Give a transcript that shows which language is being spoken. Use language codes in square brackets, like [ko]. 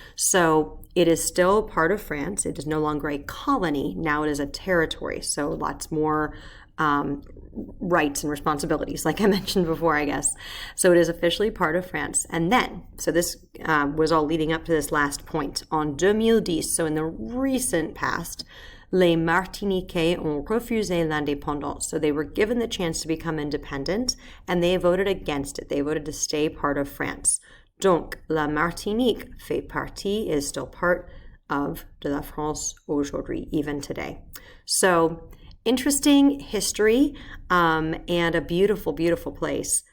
[en] So it is still part of France. It is no longer a colony. Now it is a territory. So lots more rights and responsibilities, like I mentioned before, I guess. So it is officially part of France. And then, so this was all leading up to this last point. [fr] En 2010, [en] so in the recent past, [fr] les Martiniquais ont refusé l'indépendance. [en] So they were given the chance to become independent, and they voted against it. They voted to stay part of France. [fr] Donc, la Martinique fait partie, [en] is still part of [fr] de la France aujourd'hui, [en] even today. So, interesting history and a beautiful, beautiful place.